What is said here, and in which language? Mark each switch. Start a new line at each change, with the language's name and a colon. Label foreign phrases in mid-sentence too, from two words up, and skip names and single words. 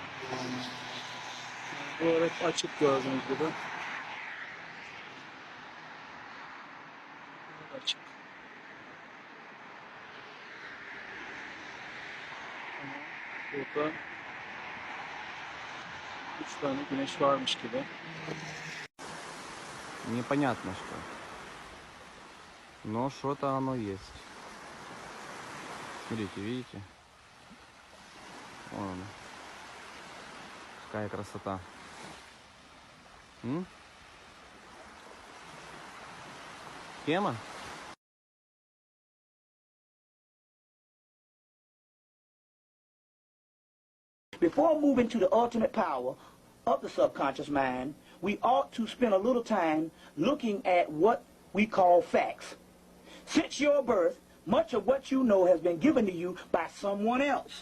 Turkish: Bu hep açık gördüğünüz gibi. Açık. Burada 3 tane güneş varmış gibi.
Russian: Непонятно что. Но что-то оно есть. Смотрите, видите? Вон оно. Какая красота. Тема?
English: Before moving to the ultimate power of the subconscious mind, we ought to spend a little time looking at what we call facts. Since your birth, much of what you know has been given to you by someone else.